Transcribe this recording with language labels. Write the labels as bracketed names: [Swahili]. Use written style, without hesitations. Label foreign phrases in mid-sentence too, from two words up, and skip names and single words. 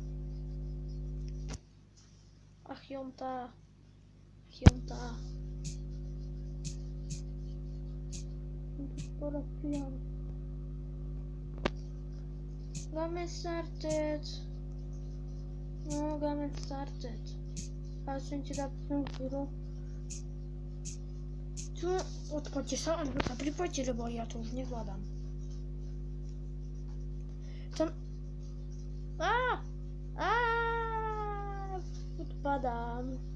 [English] Achionta. Game started. No, game started. [Slovak] Ale som ti dal chvíľu. Čo? Odpoďte sa, alebo sa pripojte, lebo ja to už nevládam. Tam... Odpadám.